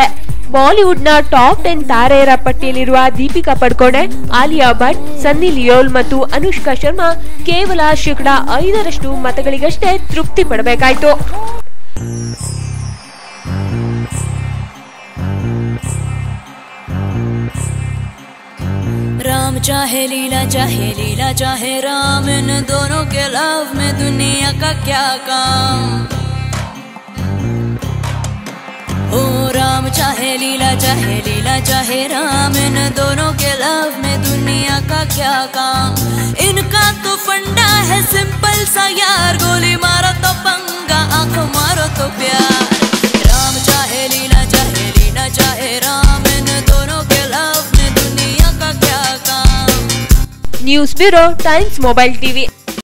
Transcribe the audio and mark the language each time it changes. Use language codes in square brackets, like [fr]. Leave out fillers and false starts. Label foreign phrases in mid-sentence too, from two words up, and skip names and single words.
[kn] ಬಾಲಿವುಡ್ನ ಟಾಪ್ 10 ತಾರೆಯರ ಪಟ್ಟಿಯಲ್ಲಿರುವ ದೀಪಿಕಾ ಪಡುಕೋಣೆ, ಆಲಿಯಾ ಭಟ್, ಸನ್ನಿ ಲಿಯೋಲ್ ಮತ್ತು ಅನುಷ್ಕಾ ಶರ್ಮಾ ಕೇವಲ 5% ಮತಗಳಿಗಷ್ಟೇ ತೃಪ್ತಿ ಪಡಬೇಕಾಯಿತು. [hi] राम चाहे लीला चाहे राम, इन दोनों के लव में दुनिया का क्या काम। ओ राम चाहे लीला चाहे राम, इन दोनों के लव में दुनिया का क्या काम। इनका तो फंडा है सिंपल सा यार, गोली मारो तो पंगा, आंख मारो तो प्यार. राम चाहे लीला चाहे राम, इन दोनों के लव में दुनिया का क्या काम. [kn] ನ್ಯೂಸ್ ಬ್ಯೂರೋ ಟೈಮ್ಸ್ ಮೊಬೈಲ್ ಟಿವಿ.